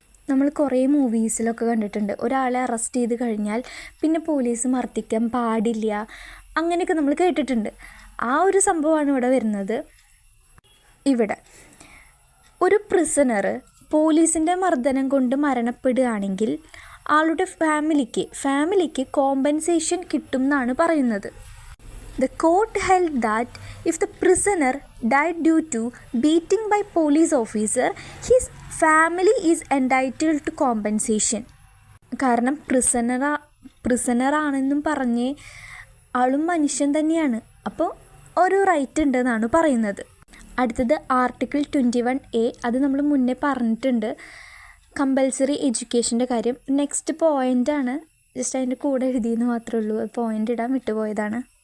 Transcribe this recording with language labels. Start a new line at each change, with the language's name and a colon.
Malayalam: നമ്മൾ കുറേ മൂവീസിലൊക്കെ കണ്ടിട്ടുണ്ട്, ഒരാളെ അറസ്റ്റ് ചെയ്ത് കഴിഞ്ഞാൽ പിന്നെ പോലീസ് മർദ്ദിക്കാൻ പാടില്ല, അങ്ങനെയൊക്കെ നമ്മൾ കേട്ടിട്ടുണ്ട്. ആ ഒരു സംഭവമാണ് ഇവിടെ വരുന്നത്. ഇവിടെ ഒരു പ്രിസണർ പോലീസിൻ്റെ മർദ്ദനം കൊണ്ട് മരണപ്പെടുകയാണെങ്കിൽ ആളുടെ ഫാമിലിക്ക് കോമ്പൻസേഷൻ കിട്ടും എന്നാണ് പറയുന്നത്.
English: The court held that if the prisoner died due to beating by police officer, his family is entitled to compensation.
Malayalam: കാരണം പ്രിസണർ ആണെന്നും പറഞ്ഞ് ആളും മനുഷ്യൻ തന്നെയാണ്, അപ്പോൾ ഒരു റൈറ്റ് ഉണ്ടെന്നാണ് പറയുന്നത്. അടുത്തത് ആർട്ടിക്കിൾ 21A. അത് നമ്മൾ മുന്നേ പറഞ്ഞിട്ടുണ്ട്, കമ്പൽസറി എഡ്യൂക്കേഷൻ്റെ കാര്യം. നെക്സ്റ്റ് പോയിൻ്റാണ്, ജസ്റ്റ് അതിൻ്റെ കൂടെ എഴുതിയെന്ന് മാത്രമേ ഉള്ളൂ, പോയിൻ്റ് ഇടാൻ വിട്ടുപോയതാണ്.